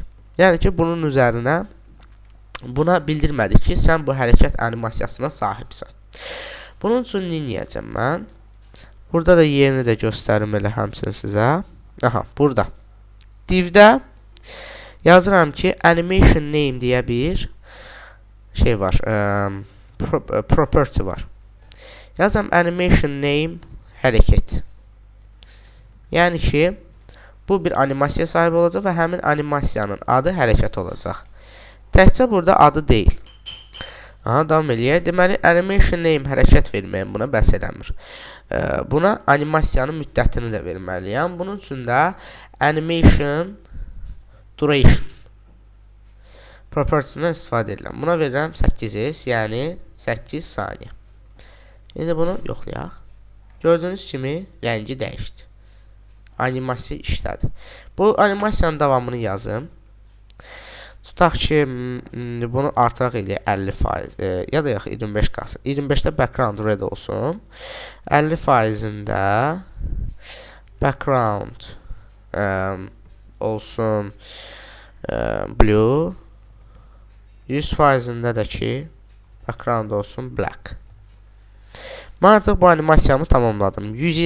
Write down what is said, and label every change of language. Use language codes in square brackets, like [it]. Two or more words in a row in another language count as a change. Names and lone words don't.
[az] Yəni ki, bunun üzərinə buna bildirmədik ki, sən bu hərəkət animasiyasına sahibsən. Bunun üçün neyəcəm mən? Burada da yerini də göstərim elə həmsin sizə. Aha, burada. Divdə yazıram ki, [en] animation name [az] deyə bir şey var. Property var. Yazıram [en] animation name [az] hərəkət. Yəni ki, bu bir animasiya sahibi olacaq və həmin animasiyanın adı hərəkət olacaq. Təkcə burada adı deyil. Aha, davam eləyək. Deməli, [en] animation name [az] hərəkət verməyəm, buna bəs eləmir. Buna animasiyanın müddətini də verməliyəm. Bunun üçün də [en] animation duration [az] property-sindən istifadə edirəm. Buna verirəm 8s, yəni 8 saniyə. İndi bunu yoxlayaq. Gördüyünüz kimi rəngi dəyişdi. Animasiya işlədi. Bu animasiyanın davamını yazım. Tutaq ki, bunu artıraq eləyək 50%, ya da yox 25 qalsın. 25-də [en] background red [az] olsun. 50%-ində background olsun blue. 100%-ində də ki background olsun black. Mən artıq bu animasiyamı tamamladım.